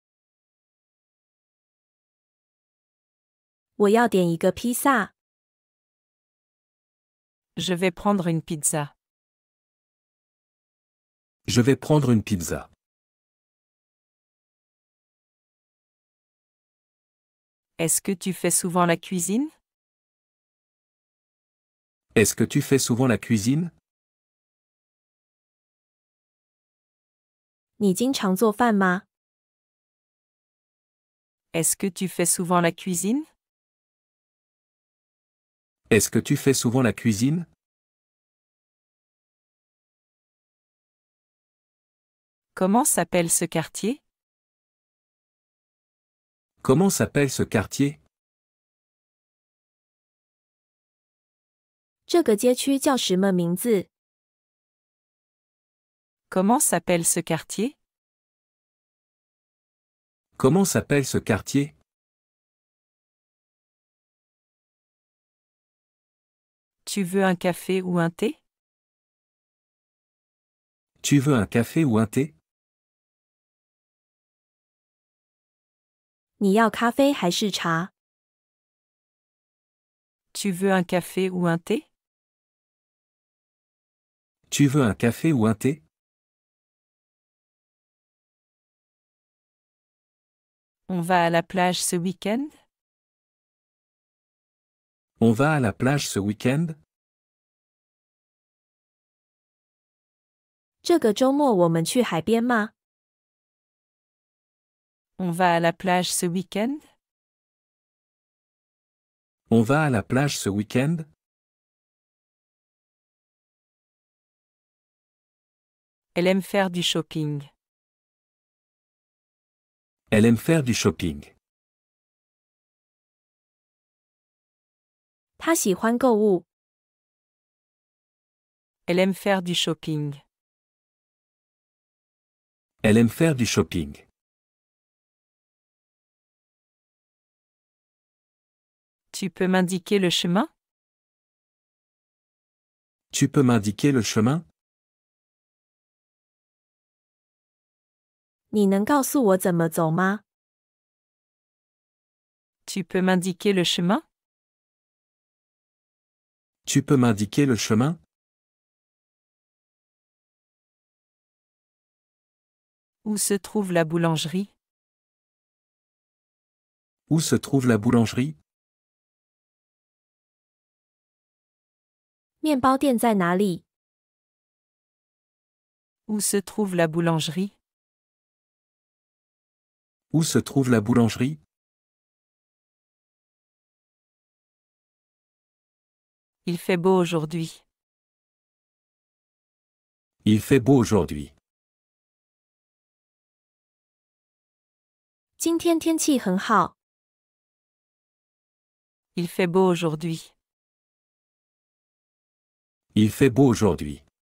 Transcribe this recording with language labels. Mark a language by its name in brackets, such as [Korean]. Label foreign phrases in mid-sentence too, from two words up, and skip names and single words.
[Chinese] 我要点一个披萨。 [French] Je vais prendre une pizza. Je vais prendre une pizza. Est-ce que tu fais souvent la cuisine? Est-ce que tu fais souvent la cuisine? [Chinese] 你经常做饭吗？ [French] Est-ce que tu fais souvent la cuisine? Est-ce que tu fais souvent la cuisine? Comment s'appelle ce quartier? Comment s'appelle ce quartier? [Chinese] 这个街区叫什么名字？ [French] Comment s'appelle ce quartier? Comment s'appelle ce quartier? Tu veux un café ou un thé? Tu veux un café ou un thé? [Chinese] 你要咖啡还是茶？ [French] Tu veux un café ou un thé? Tu veux un café ou un thé? On va à la plage ce week-end? On va à la plage ce week-end? [Chinese] 这个周末我们去海边吗？ [French] On va à la plage ce week-end? On va à la plage ce week-end? Elle aime faire du shopping. Elle aime faire du shopping. [Chinese] 他喜欢购物。 [French] Elle aime faire du shopping. Elle aime faire du shopping. Tu peux m'indiquer le chemin? Tu peux m'indiquer le chemin? [Chinese] 你能告诉我怎么走吗？ [French] Tu peux m'indiquer le chemin? Tu peux m'indiquer le chemin? Où se trouve la boulangerie? Où se trouve la boulangerie? [Chinese] 面包店在哪里？ [French] Où se trouve la boulangerie? Où se trouve la boulangerie? Il fait beau aujourd'hui. Il fait beau aujourd'hui. [Chinese] 今天天气很好。 [French] Il fait beau aujourd'hui. Il fait beau aujourd'hui. aujourd'hui.